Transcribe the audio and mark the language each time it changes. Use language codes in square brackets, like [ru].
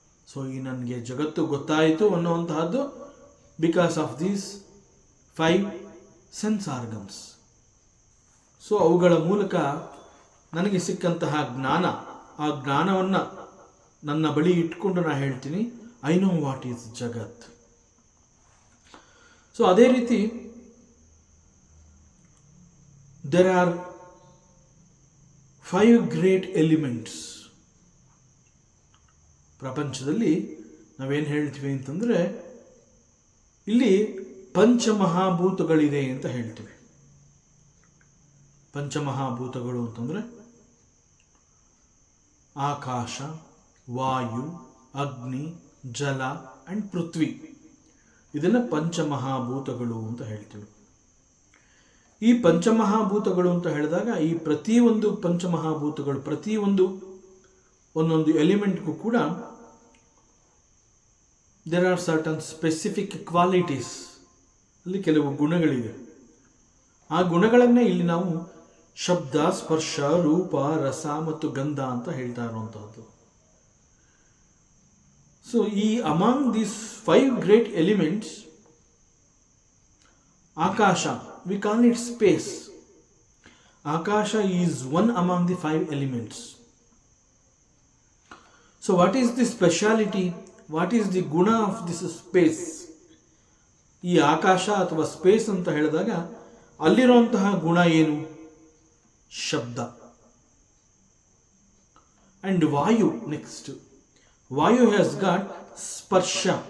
[kn] So ಈ ನನಗೆ ಜಗತ್ತು ಗೊತ್ತಾಯಿತು ಅನ್ನುವಂತಹದ್ದು [en] Because of these 5 sense organs. [kn] So ಅವುಗಳ ಮೂಲಕ ನನಗೆ ಸಿಕ್ಕಂತಹ ಜ್ಞಾನ, ಆ ಜ್ಞಾನವನ್ನು ನನ್ನ ಬಳಿ ಇಟ್ಕೊಂಡು ನಾನು ಹೇಳ್ತೀನಿ, [en] I know what is ಜಗತ್. So [kn] ಅದೇ ರೀತಿ [en] there are 5 great elements. [kn] ಪ್ರಪಂಚದಲ್ಲಿ ನಾವೇನು ಹೇಳ್ತೀವಿ ಅಂತಂದರೆ, ಇಲ್ಲಿ ಪಂಚಮಹಾಭೂತಗಳಿದೆ ಅಂತ ಹೇಳ್ತೀವಿ. ಪಂಚಮಹಾಭೂತಗಳು ಅಂತಂದರೆ ಆಕಾಶ, ವಾಯು, ಅಗ್ನಿ, ಜಲ ಆ್ಯಂಡ್ ಪೃಥ್ವಿ. ಇದನ್ನು ಪಂಚಮಹಾಭೂತಗಳು ಅಂತ ಹೇಳ್ತೀವಿ. ಈ ಪಂಚಮಹಾಭೂತಗಳು ಅಂತ ಹೇಳಿದಾಗ ಈ ಪ್ರತಿಯೊಂದು ಪಂಚಮಹಾಭೂತಗಳು, ಪ್ರತಿಯೊಂದು ಒಂದೊಂದು ಎಲಿಮೆಂಟ್ಗೂ ಕೂಡ [en] There are certain specific qualities. [kn] ಅಲ್ಲಿ ಕೆಲವು ಗುಣಗಳಿವೆ. ಆ ಗುಣಗಳನ್ನೇ ಇಲ್ಲಿ ನಾವು ಶಬ್ದ, ಸ್ಪರ್ಶ, ರೂಪ, ರಸ ಮತ್ತು ಗಂಧ ಅಂತ ಹೇಳ್ತಾ ಇರುವಂತಹದ್ದು. [en] So ಈ among these 5 great elements, akasha, we call it space. Akasha is one among the 5 elements. So what is the speciality? What is the guna of this space? [kn] ಈ ಆಕಾಶ ಅಥವಾ ಸ್ಪೇಸ್ ಅಂತ ಹೇಳಿದಾಗ ಅಲ್ಲಿರುವಂತಹ ಗುಣ ಏನು? ಶಬ್ದ. [en] And vayu next. Vayu has got sparsha.